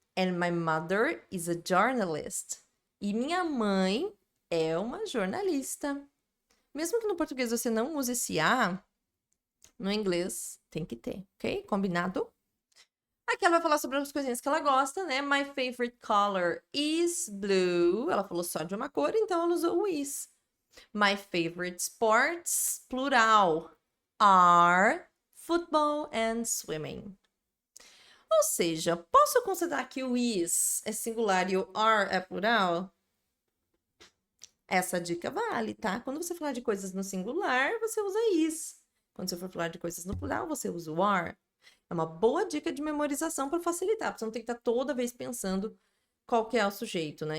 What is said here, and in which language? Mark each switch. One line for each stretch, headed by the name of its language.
English: And my mother is a journalist.
Portuguese: E minha mãe é uma jornalista. Mesmo que no português você não use esse a, no inglês tem que ter, ok? Combinado? Aqui ela vai falar sobre as coisinhas que ela gosta, né?
English: My favorite color is blue.
Portuguese: Ela falou só de uma cor, então ela usou o is.
English: My favorite sports, plural, are football and swimming.
Portuguese: Ou seja, posso considerar que o is é singular e o are é plural? Essa dica vale, tá? Quando você falar de coisas no singular, você usa is. Quando você for falar de coisas no plural, você usa o are. É uma boa dica de memorização para facilitar, porque você não tem que estar toda vez pensando qual que é o sujeito, né?